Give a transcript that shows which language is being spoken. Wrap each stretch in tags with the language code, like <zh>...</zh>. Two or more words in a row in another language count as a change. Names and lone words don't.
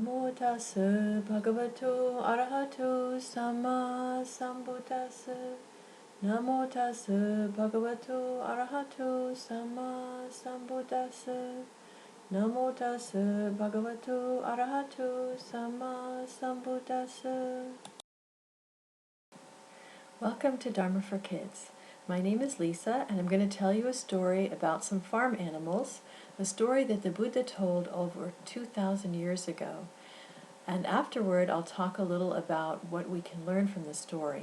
<pi>tassa bhagavato arahato samma sambuddhassa. Namo tassa bhagavato arahato samma sambuddhassa. Namo tassa bhagavato arahato samma sambuddhassa.</pi> <en>Welcome to Dharma for Kids. My name is Lisa, and I'm going to tell you a story about some farm animals, a story that the Buddha told over 2,000 years ago. And afterward, I'll talk a little about what we can learn from the story.</en>